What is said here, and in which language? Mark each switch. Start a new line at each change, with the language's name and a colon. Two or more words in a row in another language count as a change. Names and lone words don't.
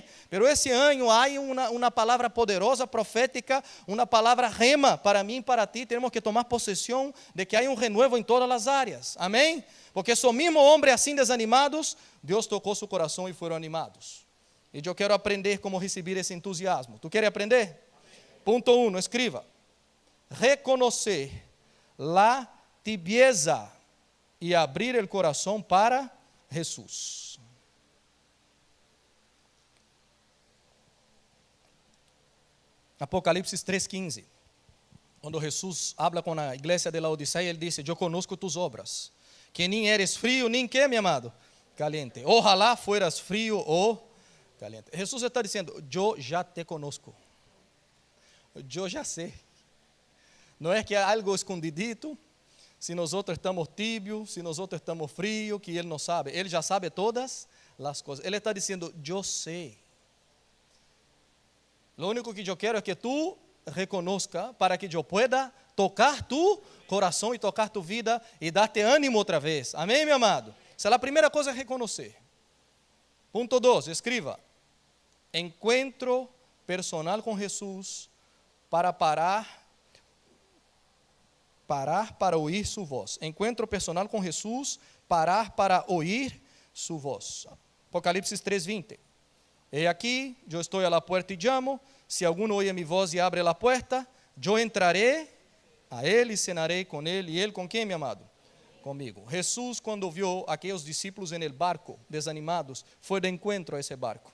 Portuguese: Pero esse ano há uma palavra poderosa, profética, uma palavra rema para mim e para ti. Temos que tomar possessão de que há um renuevo em todas as áreas. Amém? Porque só mesmo homens assim desanimados, Deus tocou seu coração e foram animados. E eu quero aprender como receber esse entusiasmo. Tu queres aprender? Amém. Ponto 1, escreva.
Spanish: Reconocer la tibieza
Portuguese: e abrir o coração para Jesus. Apocalipse 3:15. Quando Jesus habla com a igreja de Laodiceia, ele diz, eu
Spanish: conozco tus obras,
Portuguese: que nem eres frio, nem que, meu amado, caliente.
Spanish: Ojalá fueras frio ou caliente.
Portuguese: Jesus está dizendo, eu já te conosco. Eu já sei. Não é que é algo escondidito, se nós outros estamos tibios, se nós outros estamos frios, que Ele não sabe. Ele já sabe todas as coisas. Ele está dizendo, eu sei. O único que eu quero é que tu reconozca para que eu pueda tocar tu coração e tocar tu vida e dar-te ânimo outra vez. Amém, meu amado? Essa é a primeira coisa, reconhecer. Ponto 2, escreva. Encontro personal com Jesus para parar parar para
Spanish: oír su voz. Encuentro personal com Jesus, parar para oír su voz.
Portuguese: Apocalipse 3:20.
Spanish: He aquí, yo estoy a la puerta y llamo. Si alguno oye mi voz y abre la puerta, yo entraré a él y cenaré con él. ¿Y él con quién, mi amado? Comigo. Jesús, cuando vio a aquellos discípulos en el barco, desanimados, fue de encuentro a ese barco.